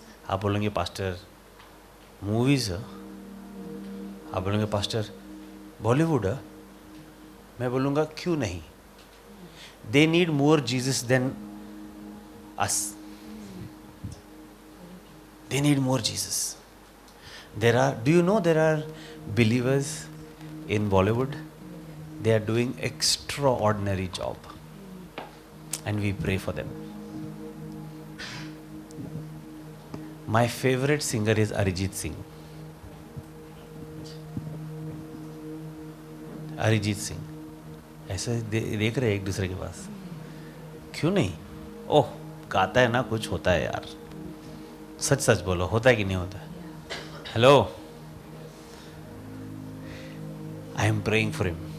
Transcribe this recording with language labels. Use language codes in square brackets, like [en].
[hi] आप बोलेंगे pastor movies, आप बोलेंगे पास्टर बॉलीवुड, मैं बोलूँगा क्यों नहीं? [en] They need more Jesus than us. They need more Jesus. There are, do you know there are believers in Bollywood? They are doing extraordinary job and we pray for them. My favorite singer is Arijit Singh. [hi] Arijit Singh, ऐसे देख रहे हैं एक दूसरे के पास, क्यों नहीं? ओह, गाता है ना, कुछ होता है यार। सच सच बोलो, होता है कि नहीं होता है? [en] Hello, I am praying for him.